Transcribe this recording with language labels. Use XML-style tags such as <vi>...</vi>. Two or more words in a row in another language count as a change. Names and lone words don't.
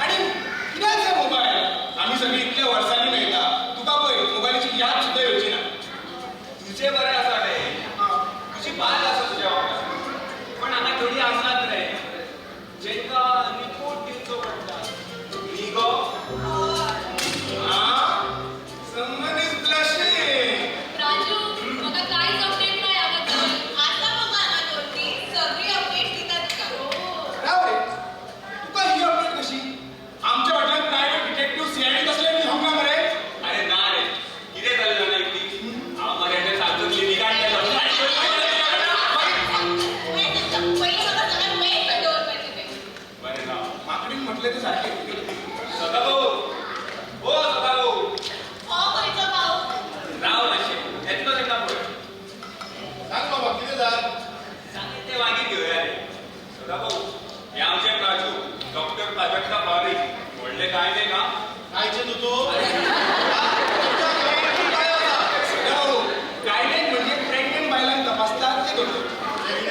<kok>आणि कित्याक जाय मोबायल? आमी सगळी इतल्या वर्सांनी मेळटा. तुका पळय मोबायलाची याद सुद्दां येवची ना. तुझे बरें आसा रे. तुजी बाल आसा तुज्या वांगडा. पण हांगा थोडी आसात रे, जेंका रिपोर्ट दिवचो पडटा. न्ही गो?</kok> <en>Someone is blushing.</en> <kok>राजू, म्हाका कांयच अपडेट नाही याबद्दल. आता मग हांगा दोन-तीन सगळी अपडेट दिता तुका. राव रे, तुका ही अपडेट कशी? आमच्या हॉटेलात</kok> <en>private detective</en> <kok>CID कसले मी हंगा मरे. अरे ना रे, कितें जालें जाणा एकटी? हांव मरे ते सांगतली निकाल केलो. पहिले म्हाका सगळ्यात मेन खंय दवरपाचें तें. बरें ना. माकडीन म्हटले ते सारखे. सदाभाऊ, ओ सदाभाऊ, हो खंयचो भाऊ? राव मातशें. येतलो तेका पळय. सांग बाबा कितें जाय? सांगे ते मागीर घेवया रे. सदाभाऊ, हे आमचे प्राजू, डॉक्टर प्राजक्ता पारी. व्हडले काय नाही का? कायचे तू तो? गायनेक म्हणजे प्रेग्नेंट बायलांक तपासतात ते करतो.</kok>